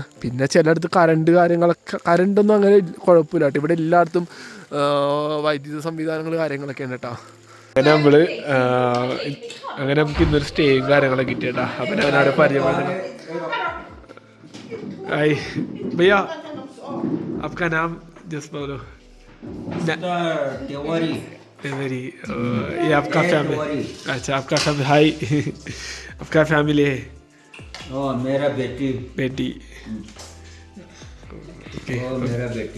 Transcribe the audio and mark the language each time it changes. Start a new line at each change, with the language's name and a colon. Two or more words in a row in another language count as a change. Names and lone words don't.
Malayalam: പിന്നെ ചിലയിടത്ത് കറണ്ടൊന്നും അങ്ങനെ കുഴപ്പമില്ല കേട്ടോ. ഇവിടെ എല്ലായിടത്തും വൈദ്യുത സംവിധാനങ്ങൾ കാര്യങ്ങളൊക്കെ ഉണ്ട് കേട്ടോ. അങ്ങനെ നമുക്ക് ഇന്നൊരു സ്റ്റേയും കാര്യങ്ങളൊക്കെ കിട്ടിയേട്ടാ. അപ്പം ഞാൻ അവിടെ പരിചയപ്പെടുന്നത് ഹായ് ഭയ്യ
Hindi: आपका नाम जस्ट बोलो. Tiwari. मेरी ये आपका फैमिली. अच्छा आपका फैमिली. हाय आपका फैमिली है. Oh, मेरा बेटी. बेटी. Oh, मेरा बेटी.